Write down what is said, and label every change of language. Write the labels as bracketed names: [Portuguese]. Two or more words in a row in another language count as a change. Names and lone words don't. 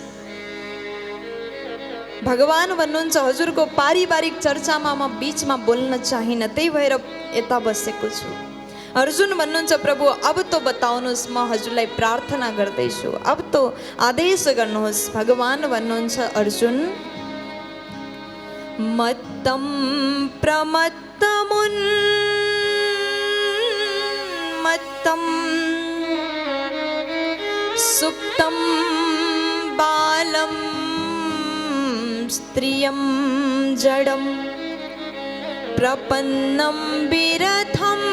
[Nepali] भगवान भन्नुहुन्छ हजुरको पारिवारिक चर्चामा म बीचमा बोल्न चाहिन, त्यही भएर यता बसेको छु। अर्जुन भन्नुहुन्छ प्रभु अब तो बताउनुहोस्, म हजुरलाई प्रार्थना गर्दैछु, अब तो आदेश गर्नुहोस्। भगवान भन्नुहुन्छ [Sanskrit] अर्जुन मत्तं प्रमत्तमुन्मत्तं सुप्तं बालं स्त्रियं जडं प्रपन्नं विरथं